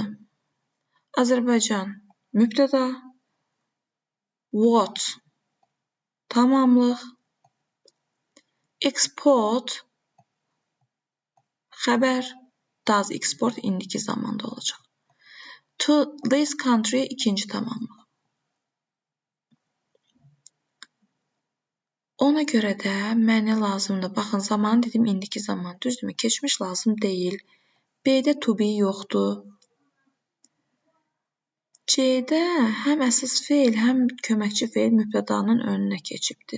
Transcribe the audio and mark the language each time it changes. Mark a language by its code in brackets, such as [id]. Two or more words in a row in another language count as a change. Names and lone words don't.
[az] Azərbaycan mübtəda, what tamamlıq, export xəbər, does export indiki zamanda olacaq. [en] To this country [az] ikinci tamamlıq. Ona görə də mənə lazımdır. Baxın, zaman dedim, indiki zaman. Düzdürmü? Keçmiş lazım deyil. B-də to be yoxdur. C-də həm əsas feil, həm köməkçi feil mübtədanın önünə keçibdir.